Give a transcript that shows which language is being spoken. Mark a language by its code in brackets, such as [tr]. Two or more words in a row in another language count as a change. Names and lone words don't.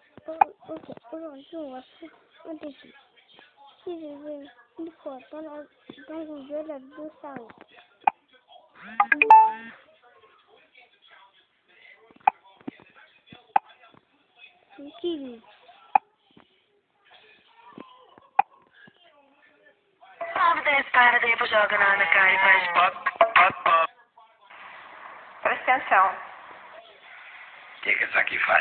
[fr] Ok, aujourd'hui on va faire un défi. Si je vais une fois dans un jeu, la vidéo s'arrête. Qui [pt] Presta atenção. O que é isso aqui faz?